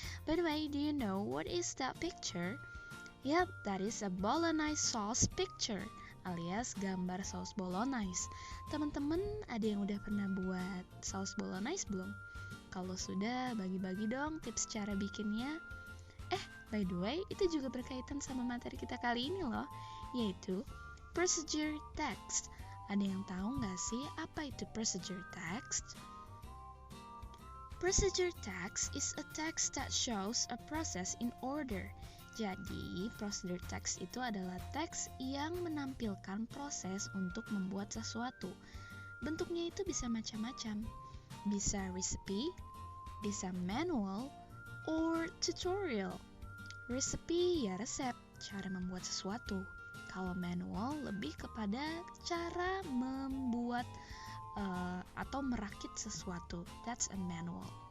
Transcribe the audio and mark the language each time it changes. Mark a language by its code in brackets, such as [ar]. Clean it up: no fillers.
[en] By the way, do you know what is that picture? Yep, that is a bolognese sauce picture, [id] alias gambar saus bolognese. Teman-teman, ada yang udah pernah buat saus bolognese belum? Kalau sudah, bagi-bagi dong tips cara bikinnya. [en] By the way, [id] itu juga berkaitan sama materi kita kali ini loh, yaitu procedure text. Ada yang tahu nggak sih apa itu procedure text? [en] Procedure text is a text that shows a process in order. [id] Jadi, procedure text itu adalah teks yang menampilkan proses untuk membuat sesuatu. Bentuknya itu bisa macam-macam. Bisa recipe, bisa manual, or tutorial. Recipe ya resep, cara membuat sesuatu. Kalau manual lebih kepada cara membuat atau merakit sesuatu. [en] That's a manual.